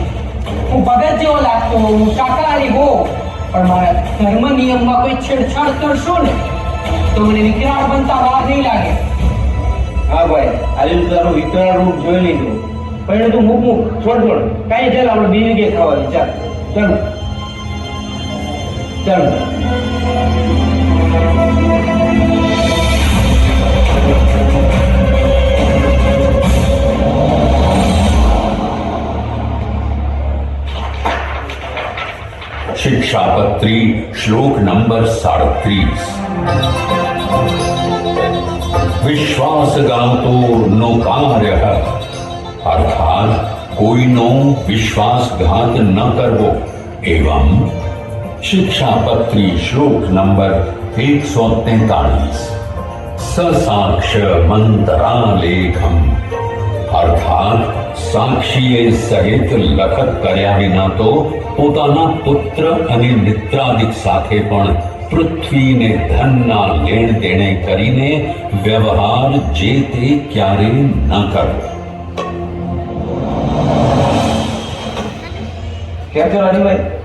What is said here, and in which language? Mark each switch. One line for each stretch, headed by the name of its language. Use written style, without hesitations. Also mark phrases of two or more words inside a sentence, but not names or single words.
Gujarati: હું ભગત જેવો લાગતો, હું શાકાહારી હો, પણ મારા ધર્મ નિયમમાં કોઈ છેડછાડ કરશો ને તો મને વિકરાળ બનતા વાર નહીં લાગે. હા ભાઈ આજે તું તારું વિકરાળ રૂપ જોઈ લીધું. પણ તું મૂક છોડ કાંઈ ચાલ આપણે બીજી જગ્યાએ ખાવાની. ચાલ ચાલ ચાલ. શિક્ષાપત્રી શ્લોક નંબર 37.
Sanskrit: विश्वासघातो नो कार्य,
Gujarati: અર્થાત કોઈનો વિશ્વાસઘાત ન કરવો. એવં શિક્ષાપત્રી શ્લોક નંબર 143.
Sanskrit: ससाक्ष मंत्रालेखम,
Gujarati: अर्थात સાક્ષીએ સહિત લખત કર્યા વિના તો પોતાના પુત્ર અને મિત્રાદિક સાથે પણ પૃથ્વીને ધનના લેણ દેણે કરીને વ્યવહાર જે તે ક્યારે ન કરવો. ક્યાં છો રાજીભાઈ?